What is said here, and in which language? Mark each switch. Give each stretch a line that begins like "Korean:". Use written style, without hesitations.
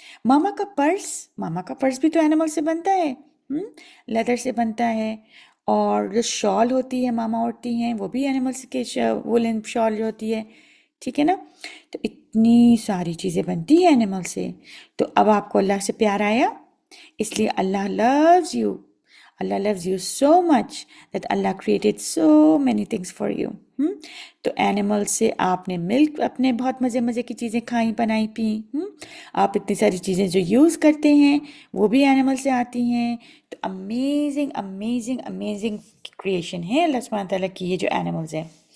Hindi: मामा का पर्स, मामा का पर्स भी तो एनिमल से बनता है, लेदर से बनता है। और जो शॉल होती है मामा ओढ़ती हैं, वो भी एनिमल्स के वुलन शॉल जो होती है। ठीक है ना? तो इतनी सारी चीज़ें बनती है एनिमल से। तो अब आपको अल्लाह से प्यार आया, इसलिए
English: Allah loves you. Allah loves you so much that Allah created so many things for you.
Hindi: तो एनिमल से आपने मिल्क, अपने बहुत मज़े मज़े की चीज़ें खाई, बनाई, पी। आप इतनी सारी चीज़ें जो यूज़ करते हैं, वो भी एनिमल से आती हैं। तो अमेजिंग अमेजिंग अमेजिंग क्रिएशन है अल्लाह सुब्हानहू तआला की, ये जो एनिमल्स हैं।